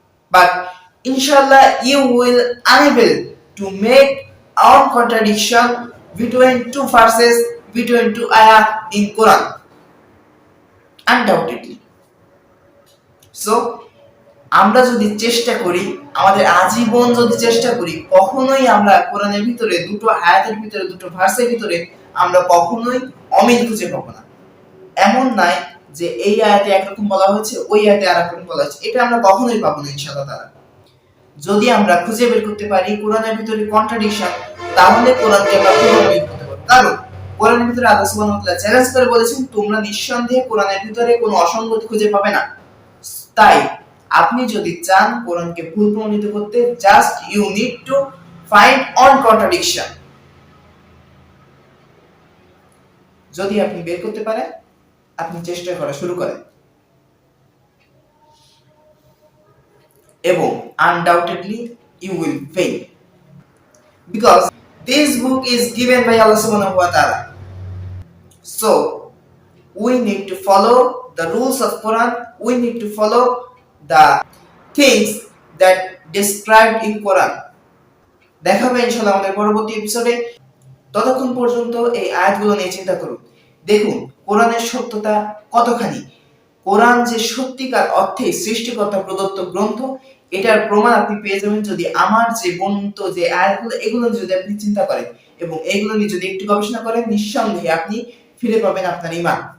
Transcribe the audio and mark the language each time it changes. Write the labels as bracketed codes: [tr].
[en] But inshallah you will unable to make one contradiction between two verses, between two ayah in Quran, undoubtedly. So [bn] আমরা যদি চেষ্টা করি, আমাদের আজীবন যদি চেষ্টা করি, কখনোই আমরা কোরআনের ভিতরে দুটো আয়াতের ভিতরে, দুটো ভার্সের ভিতরে আমরা কখনোই অমিল খুঁজে পাবো না। এমন নয় যে এই আয়াতে একরকম বলা হয়েছে, ওই আয়াতে আরেকরকম বলা হয়েছে, এটা আমরা কখনোই পাবো না ইনশাআল্লাহ তাআলা। যদি আমরা খুঁজে বের করতে পারি কোরআনের ভিতরে কন্ট্রাডিকশন, তাহলে কোরআনকে আমরা প্রমাণিত করতে পারবো। কারণ কোরআনের ভিতরে আল্লাহ সুবহানাহু ওয়া তাআলা চ্যালেঞ্জ করে বলেছেন, তোমরা নিঃসন্দেহে কোরআনের ভিতরে কোনো অসঙ্গতি খুঁজে পাবে না। তাই আপনি যদি চান কোরআনকে ভুল প্রমাণিত করতে, [en] Just you need to find one contradiction. [bn] যদি আপনি বের করতে পারেন, আপনি চেষ্টা করা শুরু করেন, এবং [en] undoubtedly you will fail, because this book is given by [bn] আল্লাহ সুবহানাহু ওয়া তাআলা। [en] So we need to follow the rules of Quran, we need to follow the things that described in Quran. [bn] দেখা হবে ইনশাআল্লাহ আমাদের পরবর্তী এপিসোডে। ততক্ষণ পর্যন্ত এই আয়াতগুলো নিয়ে চিন্তা করুন, দেখুন কোরআনের সত্যতা কতখানি। কোরআন যে সত্যিকার অর্থে সৃষ্টিকর্তা প্রদত্ত গ্রন্থ, এটার প্রমাণ আপনি পেয়ে যাবেন যদি আমার যে বর্ণিত যে আয়াতগুলো, এগুলো যদি আপনি চিন্তা করেন এবং এগুলো নিয়ে যদি একটু গবেষণা করেন, নিঃসন্দেহে আপনি ফিরে পাবেন আপনার ঈমান।